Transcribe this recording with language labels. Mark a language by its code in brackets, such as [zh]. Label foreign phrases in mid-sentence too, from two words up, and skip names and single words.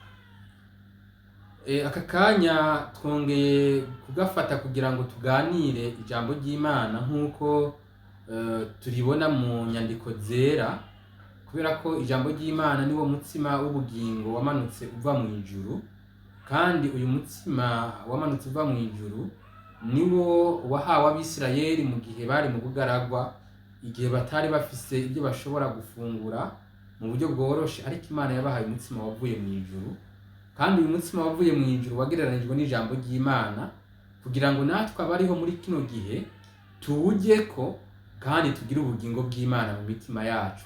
[rn] Aka kanya twongeye kugafata kugira ngo tuganire ijambo ry'Imana nk'uko turibona mu nyandiko zera, kubera ko ijambo ry'Imana niwo mutsima w'ubugingo wamanutse uva mu ijuru, kandi uyu mutsima wamanutse uva mu ijuru niwo wahawe Abisirayeli mu gihe bari mu bugaragwa, igihe batari bafise ibyo bashobora gufungura mu buryo bworoshe, ariko Imana yabahaye umutsima wavuye mu ijuru. Kandi uyu mutsima wavuye mu ijuru wagereranijwe n'ijambo ry'Imana kugira ngo natwe abariho muri kino gihe tuwujyeko kandi tugire ubugingo bw'Imana mu mitima yacu.